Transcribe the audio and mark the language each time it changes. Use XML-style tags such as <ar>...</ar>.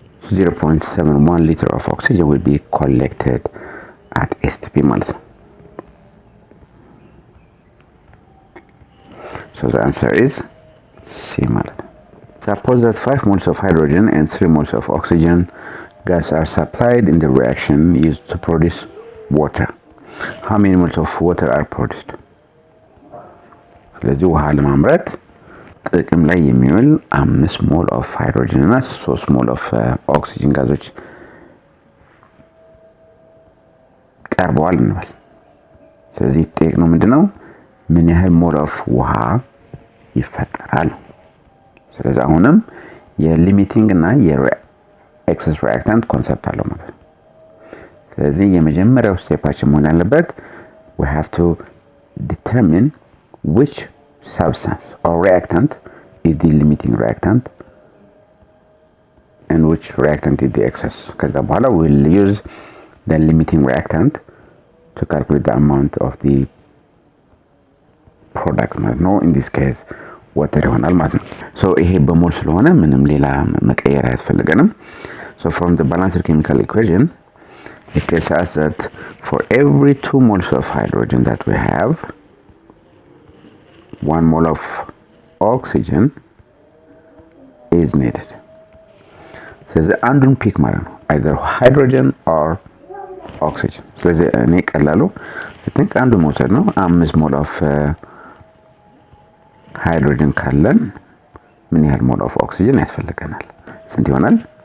<en>0.71 liter of oxygen will be collected at STP ማለት ነው። So the answer is C ማለት ነው። Suppose that 5 moles of hydrogen and 3 moles of oxygen gas are supplied in the reaction used to produce water. How many moles of water are produced?</en> <am>ስለዚህ ውሃ ለማምረት ጥቅም ላይ የሚውል 5 ሞል ኦፍ ሃይድሮጅን እና 3 ሞል ኦፍ ኦክሲጅን ጋዞች ቀርበዋል እንበል። ስለዚህ ጠየቅነው ምንድነው ምን ያህል ሞል ኦፍ ውሃ ይፈጠራል። ስለዚህ አሁንም የሊሚቲንግ እና የኤክሰስ ሪአክታንት ኮንሰፕት አለው ማለት ነው። ስለዚህ የመጀመሪያው ስቴፓችን መሆን ያለበት we have to determine which substance or reactant is the limiting reactant and which reactant is the excess.</am> <en>ከዛ በኋላ we'll use the limiting reactant to calculate the amount of the product ማለት ነው. In this case water ይሆናል ማለት ነው.</en> <am>so ይሄ በሞል ስለሆነ ምንም ሌላ መቀየር አያስፈልገንም.</am> <en>so from the balanced chemical equation it tells us that for every 2 moles of hydrogen that we have 1 mole of oxygen is needed.</en> <am>ስለዚህ አንዱን ፒክ ማለት ነው either hydrogen or oxygen. ስለዚህ እኔ ቀላሉ I think አንዱ መውሰድ ነው 5 ሞል ኦፍ ሃይድሮጅን ካለን ምን ያህል ሞል ኦፍ ኦክሲጅን ያስፈልገናል? ስንት ይሆናል?</am>